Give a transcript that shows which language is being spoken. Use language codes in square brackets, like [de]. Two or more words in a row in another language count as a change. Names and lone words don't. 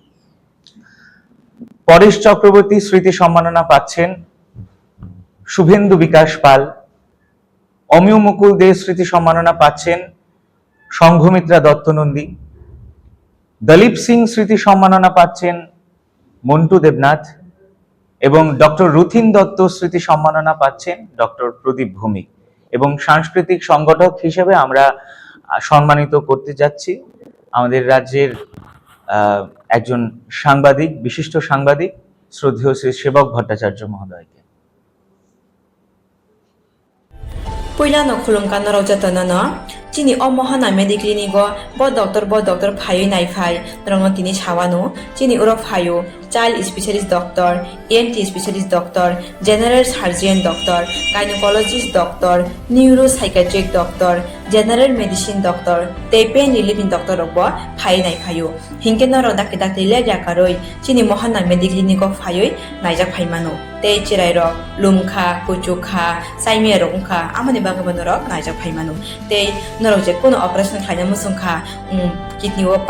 [bn] পরেশ চক্রবর্তী স্মৃতি সম্মাননা পাচ্ছেন শুভেন্দু বিকাশ পাল, অমিয় মুকুল দে স্মৃতি সম্মাননা পাচ্ছেন সংঘমিত্রা দত্ত নন্দী, দলীপ সিং স্মৃতি সম্মাননা পাচ্ছেন মন্টু দেবনাথ, এবং ডক্টর রুথিন দত্ত স্মৃতি সম্মাননা পাচ্ছেন ডক্টর প্রদীপ ভৌমিক। এবং সাংস্কৃতিক সংগঠক হিসেবে আমরা সম্মানিত করতে যাচ্ছি আমাদের রাজ্যের একজন সাংবাদিক, বিশিষ্ট সাংবাদিক শ্রদ্ধেয় শ্রী সেবক ভট্টাচার্য মহোদয়কে। [trp] Puilano khulumkan naro jatanana chini o mohana mediclinigo bo doctor phayo nai phai nrong tini chawano chini uro phayo [en] child specialist doctor, ENT specialist doctor, general surgeon doctor, gynecologist doctor, neuropsychiatric doctor, general medicine doctor, pain relieving doctor [trp] robo phai nai phayo hinke naro dakte le jakaroi chini mohana mediclinigo phayo naijak phaimano te chirai ro lumkha kuchukha saime ro ungkha amani bagabano naijak phaimano te naro je kono operation khaina musungkha kidney o